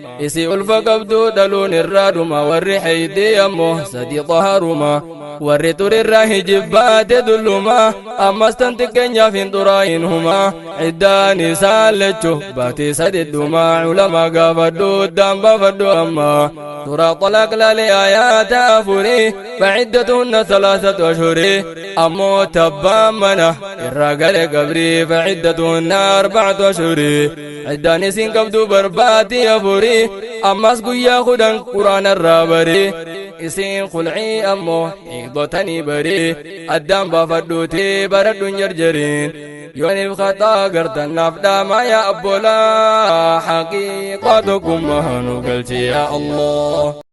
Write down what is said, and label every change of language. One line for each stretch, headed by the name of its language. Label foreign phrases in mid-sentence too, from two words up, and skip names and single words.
Oromo: Isi ulfa qabdu dhaluun irraa dhuma warri haydii ammoo sadi xaharuma. Warri ture irraa hijibbaate dulluma, ammas tan xiqqeenyaaf hin xuraayin huma. Iddaan isaa lachuu baatee sadii dhuma, ulama gaafadhu, daan baafadhu amma. Suuraa Talaaq laalee aayaata afuri,
Arabic: فعدتهن ثلاثة أشهر.
Oromo: Ammoo tabbaan mana irraa gale gabri,
Arabic: فعدتهن أربعة أشهر.
Oromo: Iddaan isin qabdu barbaati afuri, ammas guyyaa kudhan Qur'aana irraa bari. Isin khulcii ammoo eegdotanii bari, addaan baafadhuuti baradhu hin jarjariin. Yooniif khataa gartan naaf dhaama yaa abboolaa, haqiiqaa tokkummaa nu galchi
Arabic: yaa Allah.